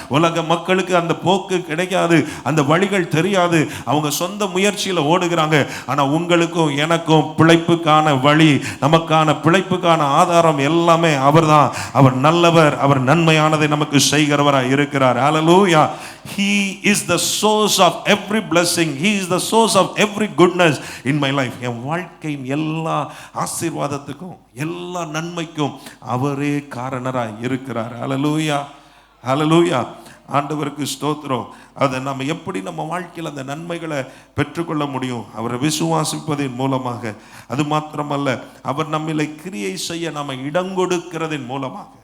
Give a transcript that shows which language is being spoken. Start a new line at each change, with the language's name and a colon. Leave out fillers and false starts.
Tamil: உலக மக்களுக்கு அந்த போக்கு கிடைக்காது, அந்த வழிகள் தெரியாது. அவங்க சொந்த முயற்சியில் ஓடுகிறாங்க. ஆனா உங்களுக்கும் எனக்கும் பிழைப்புக்கான வழி, நமக்கான பிழைப்புக்கான ஆதாரம் எல்லாமே அவர்தான். அவர் நல்லவர், அவர் நன்மையானதை நமக்கு செய்கிறவராய் இருக்கிறார். ஹல்லேலூயா.
English: He is the source of every blessing. He is the source of every goodness in my life.
Tamil: என் வாழ்க்கையின் எல்லா ஆசீர்வாதத்துக்கும் எல்லா நன்மைக்கும் அவரே காரணராய் இருக்கிறார். ஹல்லேலூயா, ஹல்லேலூயா. ஆண்டவருக்கு ஸ்தோத்திரம். அதை நம்ம எப்படி நம்ம வாழ்க்கையில் அந்த நன்மைகளை பெற்றுக்கொள்ள முடியும்? அவரை விசுவாசிப்பதன் மூலமாக. அது மாத்திரமல்ல, அவர் நம்மளை கிரியை செய்ய நம்ம இடம் கொடுக்கிறதன் மூலமாக.